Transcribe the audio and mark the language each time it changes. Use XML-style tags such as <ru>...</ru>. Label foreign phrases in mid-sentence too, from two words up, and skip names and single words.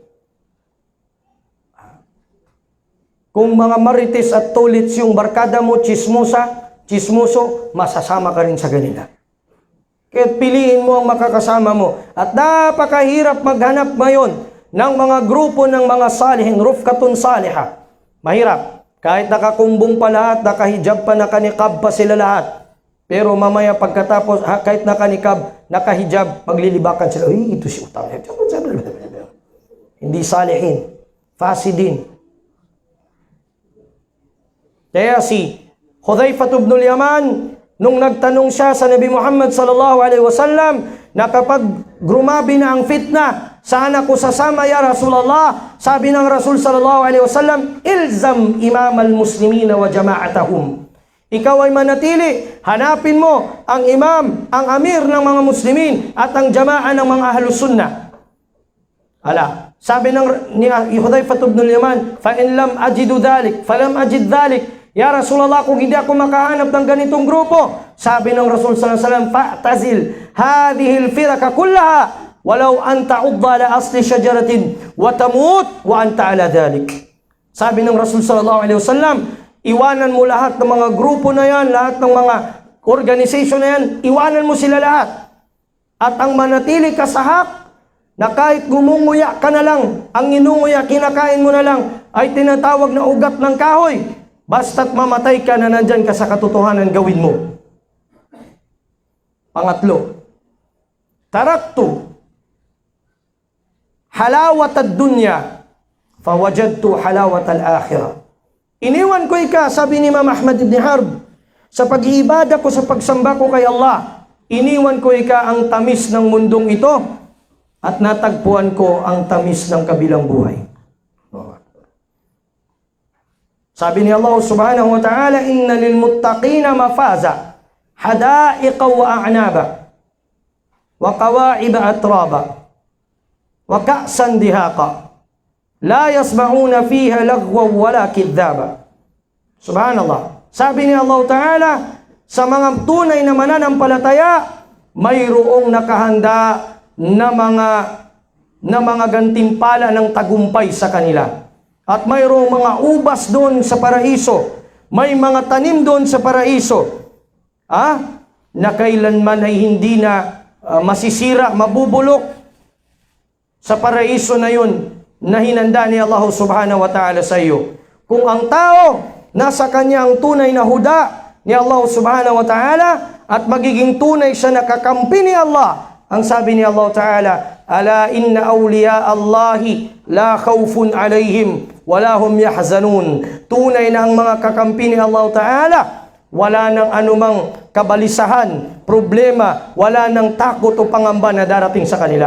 <tl>Kung mga marites at tulits yung barkada mo, chismoso, masasama ka rin sa kanila. Kaya piliin mo ang makakasama mo. At napakahirap maghanap ngayon ng mga grupo ng mga salihing,</tl> <ar>رفقة صالحة.</ar> <tl>Mahirap. Kahit nakakumbong pa lahat, nakahijab pa, nakanikab pa sila lahat. Pero mamaya pagkatapos, kahit nakanikab, nakahijab, maglilibakan sila. Uy, ito si utang. Hindi salihin. Fasidin. Kaya si Hudzaifah ibn al-Yaman, nung nagtanong siya sa Nabi Muhammad</tl> <ar>صلى الله عليه وسلم</ar> <tl>na kapag grumabi na ang fitna, saan ako sasama</tl> <ar>يا رسول الله?</ar> <tl>Sabi ng Rasul</tl> <ar>صلى الله عليه وسلم الزم إمام المسلمين وجماعتهم.</ar> <tl>Ikaw ay manatili, hanapin mo ang imam, ang amir ng mga muslimin at ang jama'a ng mga</tl> <ar>أهل السنة.</ar> <tl>Sabi ni Hudzaifah ibn al-Yaman,</tl> <ar>فإن لم أجد ذلك فلم أجد ذلك. يا رسول الله,</ar> <tl>kung hindi ako makahanap ng ganitong grupo, sabi ng Rasul</tl> <ar>صلى الله عليه وسلم فاعتزل هذه الفرق كلها ولو أن تعض بأصل شجرة وتموت وأنت على ذلك.</ar> <tl>Sabi ng Rasul</tl> <ar>صلى الله عليه وسلم,</ar> <tl>iwanan mo lahat ng mga grupo na yan, lahat ng mga organization na yan, iwanan mo sila lahat. At ang manatili ka sa hak, na kahit gumunguya ka na lang, ang inunguya, kinakain mo na lang, ay tinatawag na ugat ng kahoy. Basta't mamatay ka na nandyan ka sa katotohanan, gawin mo. Pangatlo,</tl> <ar>تركت حلاوة الدنيا فوجدت حلاوة الآخرة.</ar> <tl>Iniwan ko ika, sabi ni Imam Ahmad ibn Harb, sa pag-iibada ko, sa pagsamba ko kay Allah, iniwan ko ika ang tamis ng mundong ito at natagpuan ko ang tamis ng kabilang buhay. Sabi ni Allah</tl> <ar>سبحانه وتعالى إن للمتقين مفازا حدائق وأعنابا وكواعب أترابا وكأسا دهاقا لا يسمعون فيها لغوا ولا كذابا.</ar> <tl>Subhanallah. Sabi ni Allah ta'ala, sa mga tunay na mananampalataya, mayroong nakahanda na mga gantimpala ng tagumpay sa kanila. At mayroong mga ubas doon sa paraiso. May mga tanim doon sa paraiso. Na kailanman ay hindi na masisira, mabubulok sa paraiso na yun na hinanda ni Allah</tl> <ar>سبحانه وتعالى</ar> <tl>sa iyo. Kung ang tao nasa kanya ang tunay na huda ni Allah</tl> <ar>سبحانه وتعالى</ar> <tl>at magiging tunay siya na kakampi ni Allah, ang sabi ni Allah ta'ala,</tl> <ar>ألا إن أولياء الله لا خوف عليهم ولا هم يحزنون.</ar> <tl>Tunay na ang mga kakampi ni Allah ta'ala, wala nang anumang kabalisahan, problema, wala nang takot o pangamba na darating sa kanila.</tl>